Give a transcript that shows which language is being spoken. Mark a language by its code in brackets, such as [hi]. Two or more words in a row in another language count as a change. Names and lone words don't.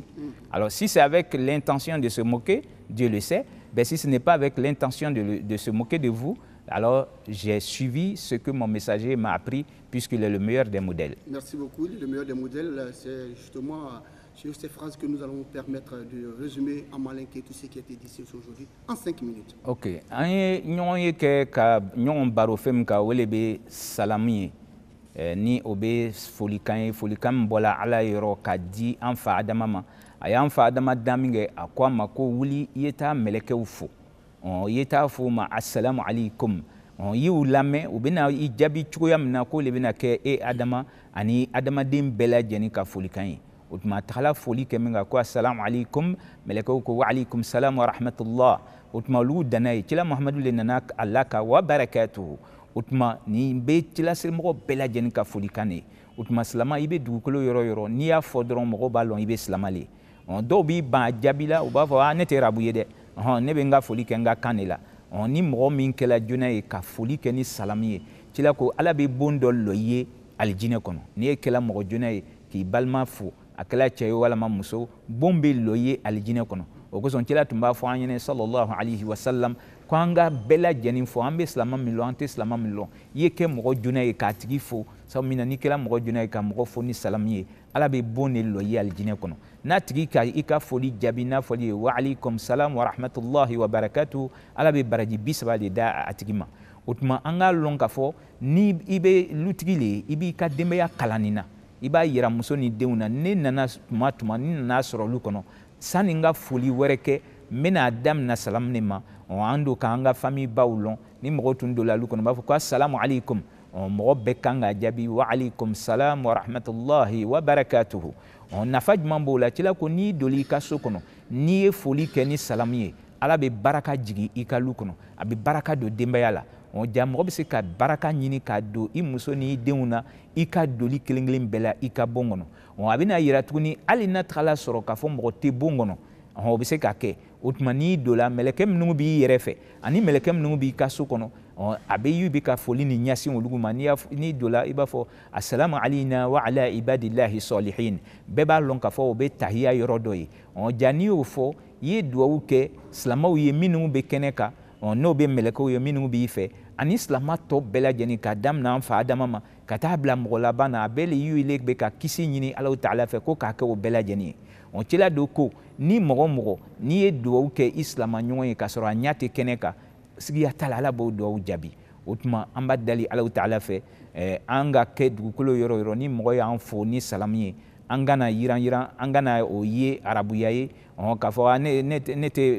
[fr] Alors si c'est avec l'intention de se moquer, Dieu le sait, ben, si ce n'est pas avec l'intention de se moquer de vous, alors j'ai suivi ce que mon messager m'a appris, puisqu'il est le meilleur des modèles. Merci beaucoup. Le meilleur des modèles, c'est justement sur ces phrases que nous allons permettre de résumer en malinqué tout ce qui a été dit aujourd'hui en 5 minutes. Ok. [bm] Ni obe folikan bola ala yoro ka di an fa adama ma a y'an fa adama daminge a ko a ma ko wuli i ye taa mɛlɛkɛw fo i ye taa fo ma [ar] السلام عليكم [bm] i y'u lamɛn u bɛna i jaabi cogoya min na k'o le bɛna kɛ e adama ani adamaden bɛɛ lajɛlen ka folikan ye o tuma a tagala foli kɛ min kan ko [ar] السلام عليكم [bm] mɛlɛkɛw ko wa [ar] عليكم السلام ورحمة الله [bm] o tuma olu danna ye cila muhamadu le nana a la ka [ar] وبركاته [bm] o tuma nin bɛ cilaserimɔgɔ bɛɛ lajɛlen ka folikan de ye o tuma silama i bɛ dugukolo yɔrɔ yɔrɔ n'i y'a fɔ dɔrɔn mɔgɔw b'a lɔn i bɛ silama le dɔw b'i ban a jaabi la u b'a fɔ ne tɛ arabu ye dɛ ne bɛ n ka foli kɛ n ka kan de la ni mɔgɔ min kɛla joona ye ka foli kɛ ni salamu ye cila ko ala bɛ bon dɔ lɔ i ye alijinɛ kɔnɔ n'i ye kɛla mɔgɔ joona ye k'i balima fo a kɛla cɛ ye walama muso bon bɛ lɔ i ye alijinɛ kɔnɔ o kosɔn cila tun b'a fɔ an ɲɛnɛ [ar] صلى الله عليه وسلم [bm] ko an ka bɛɛ lajɛlen fo an bɛ silama min lɔn an tɛ silama min lɔn i ye kɛ mɔgɔ joona ye k'a tigi fo sabu min na n'i kɛra mɔgɔ joona ye ka mɔgɔ fo ni salamu ye ala bɛ bon de lɔ i ye alijinɛ kɔnɔ n'a tigi ka i ka foli jaabi n'a fɔli ye [ar] وعليكم السلام ورحمة الله وبركاته [bm] ala bɛ baraji 30 de da a tigi ma o tuma an k'a lɔn k'a fɔ ni i bɛ lutigi le ye i b'i ka denbaya kalan nin na i b'a yira muso ni denw na ne nana tuma ni nana sɔrɔ olu kɔnɔ sani n ka foli wɛrɛ kɛ n bɛna damina salamu de ma an don k'an ka famille baw lɔn ni mɔgɔw tun donna olu kɔnɔ u b'a fɔ ko [ar] السلام عليكم [bm] mɔgɔ bɛɛ kan ka jaabi [ar] وعليكم السلام ورحمة الله وبركاته [bm] nafa jumɛn b'o la cila ko n'i donna i ka so kɔnɔ n'i ye foli kɛ ni salamu ye ala bɛ baraka jigin i ka lu kɔnɔ a bɛ baraka don denbaya la ja mɔgɔ bɛ se ka baraka ɲini k'a don i muso ni i denw na i ka doli kelen kelen bɛɛ la i ka bon kɔnɔ a bɛna yira tuguni hali n'a tagala sɔrɔ k'a fɔ mɔgɔ tɛ bon kɔnɔ o bɛ se ka kɛ o tuma n'i donna mɛlɛkɛ minnu b'i yɛrɛ fɛ ani mɛlɛkɛ minnu b'i ka so kɔnɔ a bɛ y'u bɛ ka foli ni ɲɛsin olu ma n'i donna i b'a fɔ [ar] السلام علينا وعلى عباد الله الصالحين [bm] bɛɛ b'a lɔn k'a fɔ o bɛ tahiya yɔrɔ dɔ ye ja n'i y'o fɔ i ye duwawu kɛ silamɛw ye minnu bɛ kɛnɛ kan n'o bɛ mɛlɛkɛw ye minnu b'i fɛ ani silama tɔ bɛɛ lajɛlen ka daminɛ an fa adama ma ka taa bila mɔgɔ laban na a bɛɛ le y'u bɛ ka kisi ɲini Alahu Taala fɛ ko k'a kɛ o bɛɛ lajɛlen ye cila don ko ni mɔgɔ mɔgɔ n'i ye duwawu kɛ i silama ɲɔgɔn ye k'a sɔrɔ a ɲɛ tɛ kɛnɛ kan sigiya t'a la ala b'o duwawu jaabi o tuma an b'a dali Alahu Taala fɛ an ka kɛ dugukolo yɔrɔ yɔrɔ ni mɔgɔ y'an fo ni salamu ye an kana yiran an kana o ye arabuya ye k'a fɔ ne